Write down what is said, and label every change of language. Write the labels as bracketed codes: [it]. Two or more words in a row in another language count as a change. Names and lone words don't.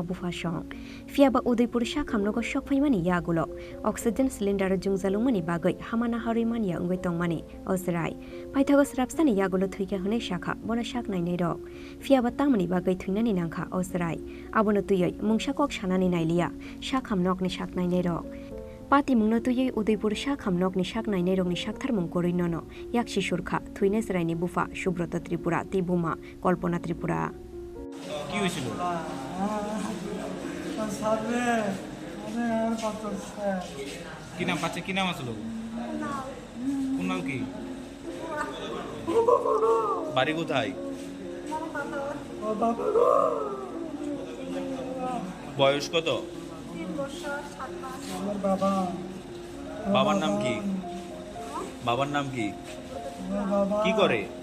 [trp] बुफासं फियाबा उदयपुर शाक हामनगो शकफाइमानि यागुलो अक्सिजेन सिलिन्डार जुंजालुमानि बागै हामाना हरैमानिया अंगै तंमानि असराय पाइथागो स्रापसानि यागुलो थुइका हनै शाखा बना शाक नायनाय र फियाबा तामानि बागै थुइनानि नांखा असराय आबनो तुयै मुंशाकक सानानि नायलिया शाक हामनगनि शाक नायनाय र पाति मुंनो तुयै उदयपुर शाक हामनगनि शाक नायनाय रंनि शाकथार मुंकरै ननो याक्षी सुरखा थुइनाय सरायनि बुफा सुब्रत त्रिपुरा तिबुमा कल्पना त्रिपुरा [bn] কি হয়েছিল কি নাম পাচ্ছে কি নাম আসলো কুনাল কি বাড়ি কোথায় বয়স কত বাবার নাম কি বাবার নাম কি কি করে